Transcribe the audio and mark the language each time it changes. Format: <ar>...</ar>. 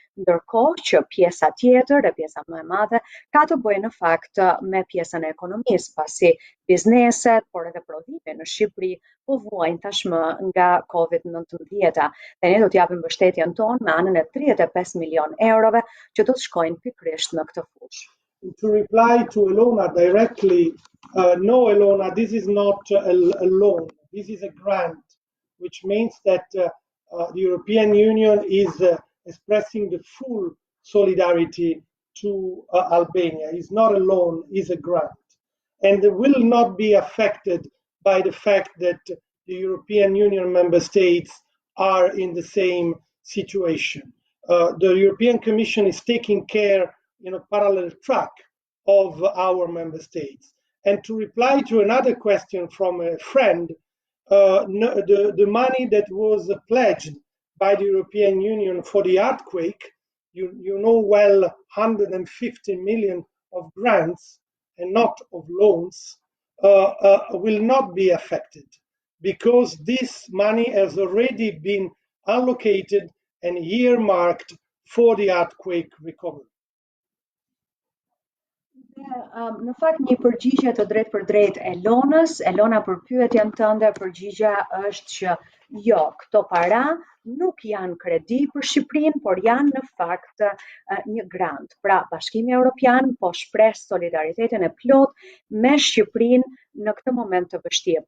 <sq>Ndërkohë që pjesa tjetër e pjesa më e madhe ka të bëjë në fakt me pjesën e ekonomisë, pasi bizneset, por edhe prodhimi në Shqipëri po vuajnë tashmë nga COVID-19. Dhe ne do të japim mbështetjen tonë me anën e 35 milion eurove që do të shkojnë pikërisht në këtë fushë.</sq> <en>To reply to Elona directly, no, Elona, this is not a loan. This is a grant, which means that the European Union is expressing the full solidarity to Albania. It's not a loan, it's a grant. And it will not be affected by the fact that the European Union member states are in the same situation. The European Commission is taking care in a parallel track of our member states. And to reply to another question from a friend, the money that was pledged by the European Union for the earthquake, you know well, 150 million of grants and not of loans, will not be affected because this money has already been allocated and earmarked for the earthquake recovery.</en> <sq>Në fakt një përgjigje të drejtë për drejtë Elona për pyetjen tënde, përgjigja është që jo, këto para nuk janë kredi për Shqipërinë, por janë në fakt një grant. Pra, Bashkimi Evropian po shpreh solidaritetin e plot me Shqipërinë në këtë moment të vështirë.</sq>